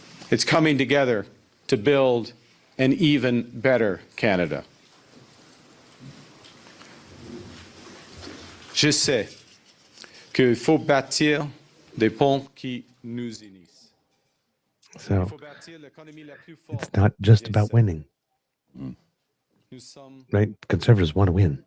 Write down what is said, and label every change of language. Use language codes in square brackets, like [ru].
[en] It's coming together to build an even better Canada. [fr] Je sais qu'il faut bâtir des ponts qui nous unissent. [en] So it's not just about winning, right? Conservatives want to win.